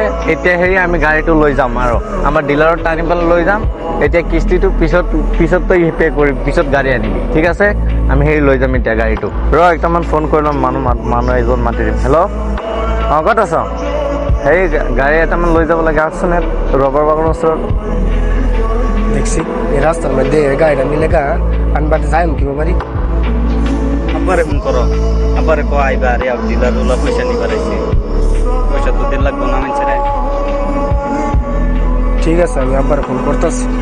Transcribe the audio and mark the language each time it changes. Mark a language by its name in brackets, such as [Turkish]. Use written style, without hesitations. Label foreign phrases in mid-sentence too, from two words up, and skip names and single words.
[Assamese] এতিয়া আমি গাড়ীটো লৈ যাম আৰু আমাৰ ডিলাৰত টানি পেলাই লৈ যাম। এতিয়া কিস্তিটো পিছত তই পে কৰিম, পিছত গাড়ী আনিবি, ঠিক আছে? আমি লৈ যাম এতিয়া গাড়ীটো। একটামান ফোন কৰি ল'ম, মানুহ এজন মাতি দিম। হেল্ল', ক'ত আছ? গাড়ী এটামান লৈ যাব লাগে, আহচোন ৰবাৰ বাগানৰ ওচৰত। [Bangla] দেখছি এই রাস্তার মধ্যে গাড়িটা নিলে আনবাতে যাই কিবা পারি। আব্বারে ফোন করো, আব্বারে কো আইবা রে, আর ডিলার ওলা পয়সা নিবার আইছে। পয়সা তো 1.5 লাখ না মানছে রে। ঠিক আছে, আমি আব্বার ফোন করতেছি।